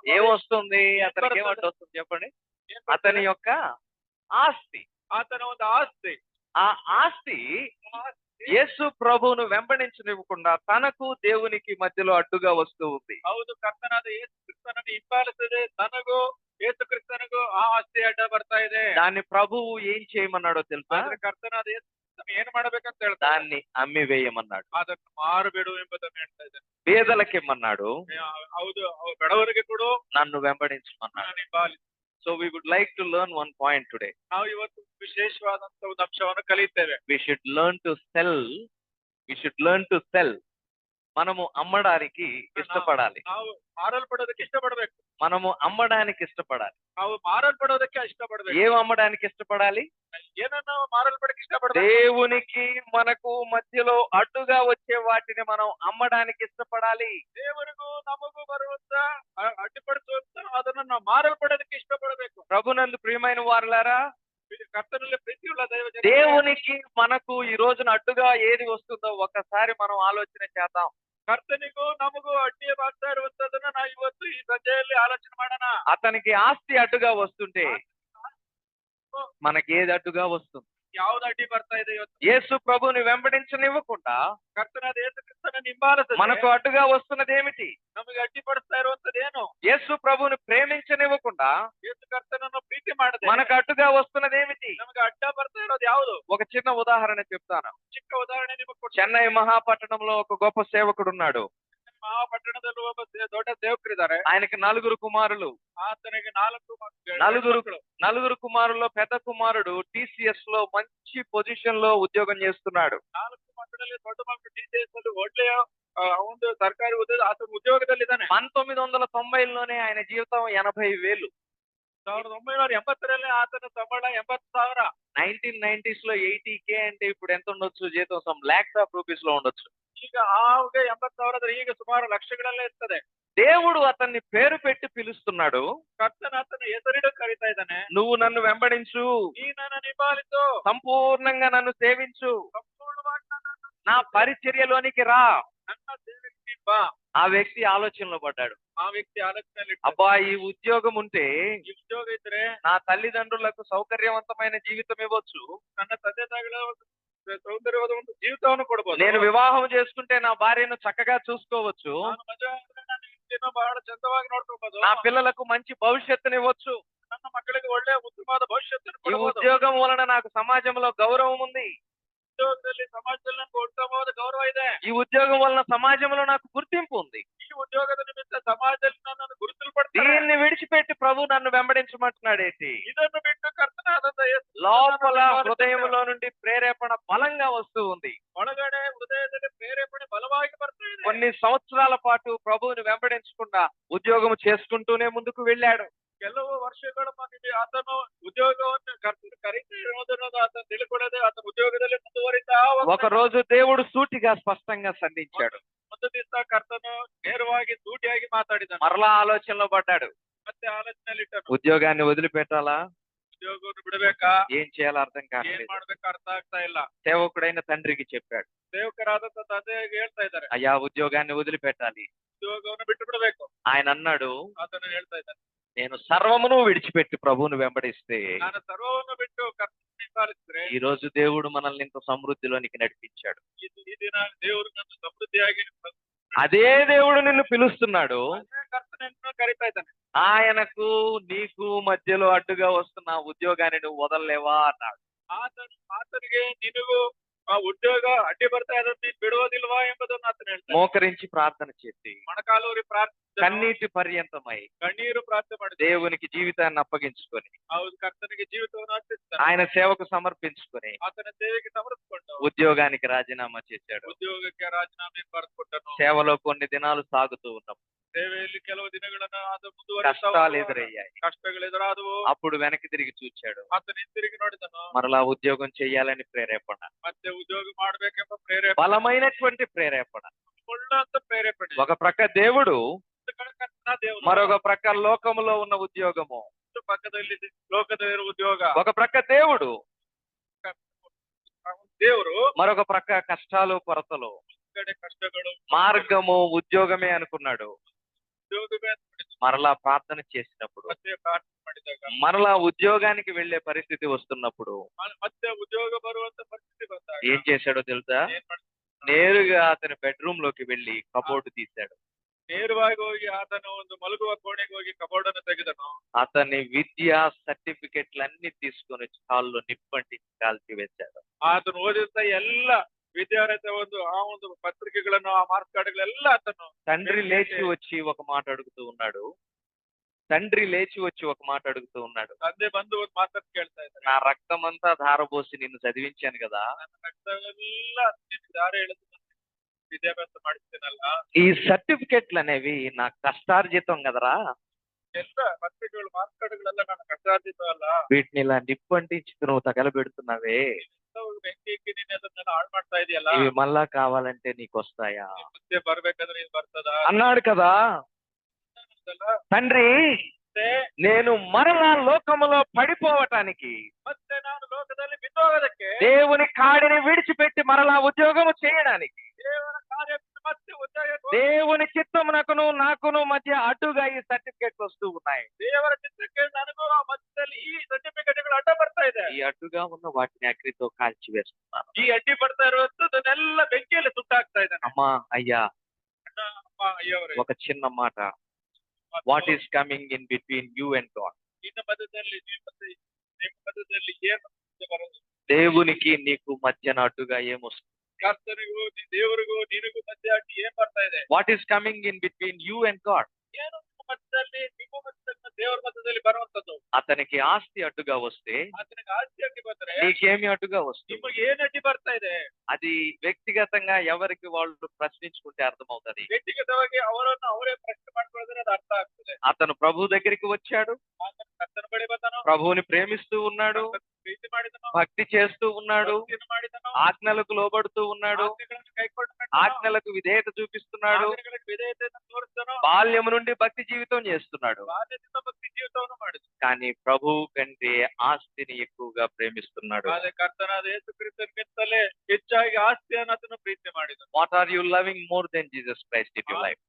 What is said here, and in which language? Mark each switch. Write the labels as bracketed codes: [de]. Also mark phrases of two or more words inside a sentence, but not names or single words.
[te] ఏమొస్తుంది? అతనికి ఏం అడ్డు వస్తుంది చెప్పండి? అతని యొక్క ఆస్తి. [kn] ಆತನ ಒಂದು ಆಸ್ತಿ. [te] ఆ ఆస్తి యేసు ప్రభువును వెంబడించనివ్వకుండా తనకు దేవునికి మధ్యలో అడ్డుగా వస్తూ ఉంది. [kn] ಹೌದು, ಕರ್ತನಾದ ಯೇಸು ಕ್ರಿಸ್ತನನ್ನು ಹಿಂಬಾಲಿಸದೆ ತನಗೂ ಯೇಸು ಕ್ರಿಸ್ತನಿಗೂ ಆ ಆಸ್ತಿ ಅಡ್ಡ ಬರ್ತಾ ಇದೆ. [te] దాన్ని ప్రభువు ఏం చేయమన్నాడో తెలుసా? [kn] ಕರ್ತನಾದ ಯೇಸು ಏನ್ ಮಾಡ್ಬೇಕಂತ ಹೇಳ್ತಾರೆ? [te] దాన్ని అమ్మి వేయమన్నాడు. [kn] ಅದನ್ನು ಮಾರುಬಿಡು ಎಂಬುದನ್ನು ಹೇಳ್ತಾ ಇದ್ದಾರೆ. [te] పేదలకిమ్మన్నాడు. [kn] ಹೌದು, ಬಡವರಿಗೆ ಕೊಡು, [te] నన్ను వెంబడించమన్నాడు. [kn] ಹಿಂಬಾಲಿಸು. [en] So we would like to learn one point today. [kn] ನಾವು ಇವತ್ತು ವಿಶೇಷವಾದಂತ ಒಂದು ಅಂಶವನ್ನು ಕಲಿಯುತ್ತೇವೆ. [en] We should learn to sell. We should learn to sell. [te] మనము అమ్మడానికి ఇష్టపడాలి. [kn] ನಾವು ಮಾರಲ್ಪಡೋದಕ್ಕೆ ಇಷ್ಟಪಡಬೇಕು. [te] మనము అమ్మడానికి ఇష్టపడాలి. [kn] ನಾವು ಮಾರಲ್ಪಡೋದಕ್ಕೆ ಇಷ್ಟಪಡಬೇಕು. [te] ఏం అమ్మడానికి ఇష్టపడాలి? [kn] ಏನನ್ನ ಮಾರಲ್ಪಡಕ್ಕೆ ಇಷ್ಟಪಡಬೇಕು? [te] దేవునికి మనకు మధ్యలో అడ్డుగా వచ్చే వాటిని మనం అమ్మడానికి ఇష్టపడాలి. [kn] ದೇವರಿಗೂ ನಮಗೂ ಬರುವಂತ ಅಡ್ಡಿಪಡಿಸುವಂತ ಅದನ್ನ ನಾವು ಮಾರಲ್ಪಡೋದಕ್ಕೆ ಇಷ್ಟಪಡಬೇಕು. [te] ప్రభునందు ప్రియమైన వారులారా, [kn] ಕರ್ತನಲ್ಲಿ ಪ್ರೀತಿಯುಳ್ಳ ದೈವ ಜನರೇ, [te] దేవునికి మనకు ఈ రోజున అడ్డుగా ఏది వస్తుందో ఒకసారి మనం ఆలోచన చేద్దాం. [kn] ಕರ್ತನಿಗೂ ನಮಗೂ ಅಡ್ಡಿ ಆಗ್ತಾ ಇರುವಂತದನ್ನ ನಾವು ಇವತ್ತು ಈ ಸಂಜೆಯಲ್ಲಿ ಆಲೋಚನೆ ಮಾಡೋಣ. [te] అతనికి ఆస్తి అడ్డుగా వస్తుంటే మనకి ఏది అడ్డుగా వస్తుంది? [kn] ಯಾವ್ದು ಅಡ್ಡಿ ಬರ್ತಾ ಇದೆ ಇವತ್ತು? [te] యేసు ప్రభుని వెంబడించనివ్వకుండా [kn] ಕರ್ತನಾದ ಯೇಸು ಕ್ರಿಸ್ತನ ಹಿಂಬಾಲಿಸದೆ [te] మనకు ಅಡ್డుగా వస్తున్నది ఏమిటి? [kn] ನಮಗೆ ಅಡ್ಡಿಪಡಿಸ್ತಾ ಇರುವಂತದ್ದೇನು? [te] యేసు ప్రభుని ప్రేమించనివ్వకుండా [kn] ಯೇಸು ಕರ್ತನನ್ನು ಪ್ರೀತಿ ಮಾಡದೆ [te] మనకు ಅಡ್డుగా వస్తున్నది ఏమిటి? [kn] ನಮಗೆ ಅಡ್ಡ ಬರ್ತಾ ಇರೋದು ಯಾವುದು? [te] ఒక చిన్న ఉదాహరణ చెప్తాను. [kn] ಚಿಕ್ಕ ಉದಾಹರಣೆ ನಿಮಗೆ ಕೊಡ್ತೀನಿ. [te] చెన్నై మహాపట్టణంలో ఒక గొప్ప సేవకుడు ఉన్నాడు. [kn] ಮಹಾಪಟ್ಟಣದಲ್ಲಿ ಒಬ್ಬ ದೊಡ್ಡ ಸೇವಕರಿದ್ದಾರೆ. [te] ఆయనకి 4 కుమారులు. [kn] ಆತನಿಗೆ 4 [te] నలుగురు కుమారుల్లో పెద్ద కుమారుడు TCS లో మంచి పొజిషన్ లో ఉద్యోగం చేస్తున్నాడు. [kn] 4 ಮಕ್ಕಳಲ್ಲಿ ದೊಡ್ಡ ಮಕ್ಕಳು TCS ಅಲ್ಲಿ ಒಳ್ಳೆಯ ಒಂದು ಸರ್ಕಾರಿ ಉದ್ಯೋಗ, ಆತನ ಉದ್ಯೋಗದಲ್ಲಿದ್ದಾನೆ. [te] 1990లోనే ఆయన జీవితం 80,000. [kn] 1980ರಲ್ಲಿ ಆತನ ಸಂಬಳ 80,000. [te] 1990s లో 80K అంటే ఇప్పుడు ఎంత ఉండొచ్చు జీతం? [en] some lakhs of rupees [te] లో ఉండొచ్చు. [kn] ಈಗ ಆವಾಗ 80,000 ಈಗ ಸುಮಾರು ಲಕ್ಷಗಳಲ್ಲೇ ಇರ್ತದೆ. [te] దేవుడు అతన్ని పేరు పెట్టి పిలుస్తున్నాడు. [kn] ಕರ್ತನ ಆತನ ಹೆಸರಿಡು ಕರೀತಾ ಇದ್ದಾನೆ. [te] నువ్వు నన్ను వెంబడించు, [kn] ನೀ ನನ್ನ ನಿಭಾಯಿಸು, [te] సంపూర్ణంగా నన్ను సేవించు, [kn] ಸಂಪೂರ್ಣವಾಗಿ ನನ್ನನ್ನು [te] నా పరిచర్యలోనికి రా. [kn] ನನ್ನ ಸೇವೆಗೆ ಬಾ. [te] ఆ వ్యక్తి ఆలోచనలో పడ్డాడు. [kn] ಆ ವ್ಯಕ್ತಿ ಆಲೋಚನೆಯಲ್ಲಿ [te] అబ్బా, ఈ ఉద్యోగం ఉంటే [kn] ಈ ಉದ್ಯೋಗ ಇದ್ರೆ [te] నా తల్లిదండ్రులకు సౌకర్యవంతమైన జీవితం ఇవ్వచ్చు, [kn] ನನ್ನ ತಂದೆ ತಾಯಿಗಳ ಸೌಂದರ್ಯವಾದ ಒಂದು ಜೀವಿತವನ್ನು ಕೊಡಬಹುದು, [te] నేను వివాహం చేసుకుంటే నా భార్యను చక్కగా చూసుకోవచ్చు, [kn] ನಾನು ಮದುವೆ ಆದ್ರೆ ನನ್ನ ಹೆಂಡತಿಯನ್ನು ಬಹಳ ಚಂದವಾಗಿ ನೋಡ್ಕೋಬಹುದು, [te] నా పిల్లలకు మంచి భవిష్యత్తునివ్వచ్చు, [kn] ನನ್ನ ಮಕ್ಕಳಿಗೆ ಒಳ್ಳೆಯ ಉತ್ತಮವಾದ ಭವಿಷ್ಯತ್ತನ್ನು [te] ఈ [kn] ಕೊಡಬಹುದು, [te] ఉద్యోగం వలన నాకు సమాజంలో గౌరవం ఉంది, [kn] ಉದ್ಯೋಗದಲ್ಲಿ ಸಮಾಜದಲ್ಲಿ ನನಗೆ ಉತ್ತಮವಾದ ಗೌರವ ಇದೆ, [te] ఈ ఉద్యోగం వలన సమాజంలో నాకు గుర్తింపు ఉంది. [kn] ಈ ಉದ್ಯೋಗದ ನಿಮಿತ್ತ ಸಮಾಜದಲ್ಲಿ ನನ್ನನ್ನು ಗುರುತಿಸಲ್ಪಡ್ತಾರೆ. [te] దీన్ని విడిచిపెట్టి ప్రభు నన్ను వెంబడించమంటున్నాడేంటి? [kn] ಇದನ್ನು ಬಿಟ್ಟು ಕರ್ತನಾದಂತ ಯೇಸು [te] లోపల హృదయంలో నుండి ప్రేరేపణ బలంగా వస్తూ ఉంది. [kn] ಒಳಗಡೆ ಹೃದಯದಲ್ಲಿ ಪ್ರೇರೇಪಣೆ ಬಲವಾಗಿ ಬರ್ತಾ ಇದೆ. [te] కొన్ని సంవత్సరాల పాటు ప్రభువుని వెంబడించకుండా ఉద్యోగం చేసుకుంటూనే ముందుకు వెళ్ళాడు. [kn] ಕೆಲವು ವರ್ಷಗಳ ಮನೆಗೆ ಆತನು ಉದ್ಯೋಗವನ್ನು ಕರೀತಾ ಇರುವುದನ್ನು ಆತನು ತಿಳ್ಕೊಳ್ಳದೆ ಆತನ ಉದ್ಯೋಗದಲ್ಲಿ ಮುಂದುವರಿತಾ [te] ఒక రోజు దేవుడు సూటిగా స్పష్టంగా సంధించాడు. [kn] ಒಂದು ದಿವಸ ಕರ್ತನು ನೇರವಾಗಿ ಸೂಟಿಯಾಗಿ ಮಾತಾಡಿದನು. [te] మరలా ఆలోచనలో పడ్డాడు. [kn] ಮತ್ತೆ ಆಲೋಚನೆಯಲ್ಲಿ ಇಟ್ಟನು. [te] ఉద్యోగాన్ని వదిలిపెట్టాలా? [kn] ಉದ್ಯೋಗವನ್ನು ಬಿಡಬೇಕಾ? [te] ఏం చేయాలో అర్థం [kn] ಏನ್ [te] కావట్లేదు. [kn] ಮಾಡ್ಬೇಕು ಅರ್ಥ ಆಗ್ತಾ ಇಲ್ಲ. [te] సేవకుడైన తండ్రికి చెప్పాడు, [kn] ಸೇವಕರಾದಂತ ತಂದೆಗೆ ಹೇಳ್ತಾ ಇದ್ದಾರೆ, [te] అయ్యా ఉద్యోగాన్ని వదిలిపెట్టాలి. [kn] ಉದ್ಯೋಗವನ್ನು ಬಿಟ್ಟು ಬಿಡಬೇಕು. [te] ఆయన అన్నాడు, [kn] ಆತನು ಹೇಳ್ತಾ ಇದ್ದಾನೆ, [te] నేను సర్వమును విడిచిపెట్టి ప్రభువుని వెంబడిస్తే [kn] ನಾನು ಸರ್ವವನ್ನು ಬಿಟ್ಟು ಕರ್ತನನ್ನು ಹಿಂಬಾಲಿಸಿದ್ರೆ [te] ఈ రోజు దేవుడు మనల్ని ఇంత సమృద్ధిలోనికి నడిపించాడు. [kn] ಈ ದಿನ ದೇವರು ನನ್ನ ಸಮೃದ್ಧಿಯಾಗಿ [te] అదే దేవుడు నిన్ను పిలుస్తున్నాడు. [kn] ಅದೇ ಕರ್ತನನ್ನು ಕರೀತಾ ಇದ್ದಾನೆ. [te] ఆయనకు నీకు మధ్యలో అడ్డుగా వస్తున్న ఉద్యోగాన్ని నువ్వు వదలలేవా అన్నాడు. [kn] ಆತನಿಗೆ ನಿನಗೂ ಆ ಉದ್ಯೋಗ ಅಡ್ಡಿ ಬರ್ತಾ ಇರೋದು ನೀನು ಬಿಡುವುದಿಲ್ವಾ ಎಂಬುದನ್ನು ಆತನು ಹೇಳ್ತಾನೆ. [te] మోకరించి ప్రార్థన చేసి [kn] ಮೊಣಕಾಲೂರಿ ಪ್ರಾರ್ಥನೆ, [te] కన్నీటి పర్యంతమై [kn] ಕಣ್ಣೀರು ಪ್ರಾರ್ಥನೆ ಮಾಡಿ [te] దేవునికి జీవితాన్ని అప్పగించుకొని [kn] ಹೌದು ಕರ್ತನಿಗೆ ಜೀವಿತವನ್ನು ಅರ್ಪಿಸ್ತಾನೆ. [te] ఆయన సేవకు సమర్పించుకొని [kn] ಆತನ ಸೇವೆಗೆ ಸಮರ್ಪಿಸಿಕೊಂಡು [te] ఉద్యోగానికి రాజీనామా చేశాడు. [kn] ಉದ್ಯೋಗಕ್ಕೆ ರಾಜೀನಾಮೆ ಬರೆದುಕೊಟ್ಟನು. [te] సేవలో కొన్ని దినాలు సాగుతూ ఉన్నాం. [kn] ಸೇವೆಯಲ್ಲಿ ಕೆಲವು ದಿನಗಳನ್ನ ಆತ [te] కష్టాలు ఎదురయ్యాయి. [kn] ಕಷ್ಟಗಳು ಎದುರಾದವು. [te] అప్పుడు వెనక్కి తిరిగి చూచాడు. [kn] ಆತನ ಹಿಂತಿರುಗಿ ನೋಡಿದನು. [te] మరలా ఉద్యోగం చేయాలని ప్రేరేపణ, [kn] ಮತ್ತೆ ಉದ್ಯೋಗ ಮಾಡ್ಬೇಕೆಂಬ ಪ್ರೇರೇಪಣೆ, [te] బలమైనటువంటి ప్రేరేపణ. [kn] ಒಳ್ಳೆಂತ ಪ್ರೇರೇಪಣೆ. [te] ఒక ప్రక్క దేవుడు, [kn] ದೇವರು, [te] మరొక ప్రక్క లోకములో ఉన్న ఉద్యోగము. [kn] ಪಕ್ಕದಲ್ಲಿ ಲೋಕದಲ್ಲಿರುವ ಉದ್ಯೋಗ. [te] ఒక ప్రక్క దేవుడు, [kn] ದೇವರು, [te] మరొక ప్రక్క కష్టాలు కొరతలు. [kn] ಕಡೆ ಕಷ್ಟಗಳು, [te] మార్గము ఉద్యోగమే అనుకున్నాడు. [kn] ಉದ್ಯೋಗವೇ [te] మరలా ప్రార్థన చేసినప్పుడు, [kn] ಮತ್ತೆ ಪ್ರಾರ್ಥನೆ ಮಾಡಿದಾಗ, [te] మరలా ఉద్యోగానికి వెళ్లే పరిస్థితి వస్తున్నప్పుడు [kn] ಮತ್ತೆ ಉದ್ಯೋಗ ಬರುವಂತ ಪರಿಸ್ಥಿತಿ ಬಂದಾಗ [te] ఏం చేశాడో తెలుసా? [kn] ಏನ್ ಮಾಡ್ತಾನೆ? [te] నేరుగా అతని బెడ్రూమ్ లోకి వెళ్లి కబోర్డు తీశాడు. [kn] ನೇರವಾಗಿ ಹೋಗಿ ಆತನ ಒಂದು ಮಲಗುವ ಕೋಣೆಗೆ ಹೋಗಿ ಕಬೋರ್ಡ್ ಅನ್ನು ತೆಗೆದನು. [te] అతని విద్యా సర్టిఫికెట్లన్నీ తీసుకొని హాల్లో నిప్పంటి కాల్చి వేశాడు. [kn] ಆತನು ಓದಿದ ಎಲ್ಲ ವಿದ್ಯಾರ್ಥಿ ಒಂದು ಪತ್ರಿಕೆಗಳನ್ನು, ಆ ಮಾರ್ಕ್ಸ್ ಕಾರ್ಡ್ಗಳೆಲ್ಲ ಆತನು. [te] తండ్రి లేచి వచ్చి ఒక మాట అడుగుతూ ఉన్నాడు. [kn] ತಂದೆ ಬಂದು ಒಂದು ಮಾತನ್ನು ಕೇಳ್ತಾ ಇದ್ದಾರೆ, [te] నా రక్తం అంతా ధారపోసి నిన్ను చదివించాను కదా, [kn] ನನ್ನ ರಕ್ತವೆಲ್ಲ ನಿನ್ನ ದಾರಿ ಎಳೆದು ವಿದ್ಯಾಭ್ಯಾಸ ಮಾಡಿಸ್ತೇನಲ್ಲ, [te] ఈ సర్టిఫికెట్లు అనేవి నా కష్టార్జితం కదరా, [kn] ಎಲ್ಲ ಪತ್ರಿಕೆಗಳು ಮಾರ್ಕ್ಸ್ ಕಾರ್ಡ್ಗಳೆಲ್ಲ ನನ್ನ ಕಷ್ಟಾರ್ಜಿತ ಅಲ್ಲ. [te] వీటిని ఇలా నిప్పు అంటించి నువ్వు తగలబెడుతున్నావే, [kn] ಎಲ್ಲವೂ ಬೆಂಕಿ ಇಕ್ಕಿ ನೀನು ಅದನ್ನೆಲ್ಲ ಹಾಳು ಮಾಡ್ತಾ ಇದೆಯಲ್ಲ, [te] ఇవి మళ్ళా కావాలంటే నీకు వస్తాయా [kn] ಮುಂದೆ ಬರ್ಬೇಕಾದ್ರೆ ಇದು ಬರ್ತದ [te] అన్నాడు కదా. తండ్రి, నేను మరలా లోకములో పడిపోవటానికి, [kn] ಮತ್ತೆ ನಾನು ಲೋಕದಲ್ಲಿ ಬಿದ್ದೋಗೋದಕ್ಕೆ, [te] దేవుని కాడిని విడిచిపెట్టి మరలా ఉద్యోగము చేయడానికి, [kn] ದೇವರ ಕಾರ್ಯ ಮತ್ತೆ ಉದ್ಯೋಗ [te] దేవుని చిత్తమునకును నాకును మధ్య అడ్డుగా ఈ సర్టిఫికెట్లు వస్తూ ఉన్నాయి. [kn] ದೇವರ ಚಿತ್ರಕ್ಕೆ ನನಗೂ ಆ ಮಧ್ಯದಲ್ಲಿ ಈ ಸರ್ಟಿಫಿಕೇಟ್ಗಳು ಅಡ್ಡ ಬರ್ತಾ ಇದೆ. [te] ఈ అడ్డుగా ఉన్న వాటిని అగ్నితో కాల్చివేస్తున్నాను. [kn] ಈ ಅಡ್ಡಿ ಬರ್ತಾ ಇರುವಂತದನ್ನೆಲ್ಲ ಬೆಂಕಿಯಲ್ಲಿ ಸುಟ್ಟಾಕ್ತಾ ಇದ್ದಾನೆ. [te] అమ్మా, అయ్యా, [kn] ಅಣ್ಣ, ಅಮ್ಮ, ಅಯ್ಯವರೇ, [te] ఒక చిన్న మాట, [en] What is coming in between you and God. [kn] ನಿನ್ನ ಮಧ್ಯದಲ್ಲಿ ನಿಮ್ಮ ಮಧ್ಯದಲ್ಲಿ ಏನು ಬರೋದು? [te] దేవునికి నీకు మధ్యన అడ్డుగా ఏమొస్తుంది? [kn] ಕರ್ತನಿಗೂ ದೇವರಿಗೂ ನಿನಗೂ ಮಧ್ಯೆ ಅಡ್ಡಿ ಏನ್ ಬರ್ತಾ ಇದೆ? [en] What is coming in between you and God? [kn] ಏನು ನಿಮ್ಮ ಮಧ್ಯದಲ್ಲಿ ನಿಮ್ಮ ಮಧ್ಯದಲ್ಲಿ ದೇವರ ಮಧ್ಯದಲ್ಲಿ ಬರುವಂತದ್ದು? [te] అతనికి ఆస్తి అడ్డుగా వస్తే [kn] ಆತನಿಗೆ ಆಸ್ತಿ ಅಡ್ಡಿ ಬಂದ್ರೆ [te] నీకేమి అడ్డుగా వస్తుంది? [kn] ನಿಮಗೆ ಏನ್ ಅಡ್ಡಿ ಬರ್ತಾ ಇದೆ? [te] అది వ్యక్తిగతంగా ఎవరికి వాళ్ళు ప్రశ్నించుకుంటే అర్థమవుతుంది. [kn] ವ್ಯಕ್ತಿಗತವಾಗಿ ಅವರನ್ನು ಅವರೇ ಪ್ರಶ್ನೆ ಮಾಡ್ಕೊಳ್ಳೋದ್ರೆ ಅದು ಅರ್ಥ ಆಗ್ತದೆ. [te] అతను ప్రభు దగ్గరికి వచ్చాడు, [kn] ಆತನು ಕರ್ತನ ಬಳಿ ಬಂದನು, [te] ప్రభువుని ప్రేమిస్తూ ఉన్నాడు, [kn] ಪ್ರೀತಿ ಮಾಡಿದನು, [te] భక్తి చేస్తూ ఉన్నాడు, [kn] ಭಕ್ತಿಯನ್ನು ಮಾಡಿದನು, [te] ఆజ్ఞలకు లోబడుతూ ఉన్నాడు, [kn] ಆಜ್ಞೆಗಳನ್ನು ಕೈಕೊಂಡು [te] ఆజ్ఞలకు విధేయత చూపిస్తున్నాడు, [kn] ಆಜ್ಞೆಗಳಿಗೆ ವಿಧೇಯತೆಯನ್ನು ತೋರಿಸಿದನು, [te] బాల్యము నుండి భక్తి జీవితం చేస్తున్నాడు. [kn] ಬಾಲ್ಯದಿಂದ ಭಕ್ತಿ ಜೀವಿತವನ್ನು ಮಾಡಿದನು. [te] కానీ ప్రభు కంటే ఆస్తిని ఎక్కువగా ప్రేమిస్తున్నాడు. [kn] ಆದ್ರೆ ಕರ್ತನಾದ ಯೇಸು ಕ್ರಿಸ್ತನಿಗಿಂತಲೇ ಹೆಚ್ಚಾಗಿ ಆಸ್ತಿಯನ್ನು ಆತನು ಪ್ರೀತಿ ಮಾಡಿದನು. [en] What are you loving more than Jesus Christ in your life?